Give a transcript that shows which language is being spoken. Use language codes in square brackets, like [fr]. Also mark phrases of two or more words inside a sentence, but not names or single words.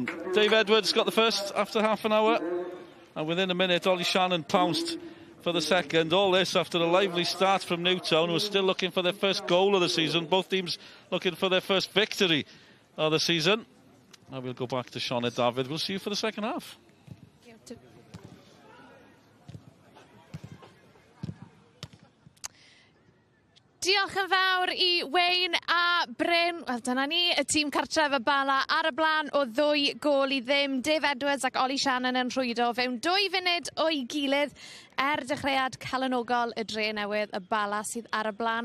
[en] Dave Edwards got the first after half an hour, and within a minute, Ollie Shannon pounced for the second. All this after a lively start from Newtown, who are still looking for their first goal of the season. Both teams looking for their first victory of the season. Now we'll go back to Sian David. We'll see you for the second half. [cy] Diolch yn fawr I Wayne a Bryn. Wel, dyna ni, y tîm cartref y Bala ar y blaen o 2 gôl I ddim. Dave Edwards ac Ollie Shannon yn rhwydo fewn 2 funud o'i gilydd dechreuad calonogol y dre newydd, y Bala sydd ar y blaen.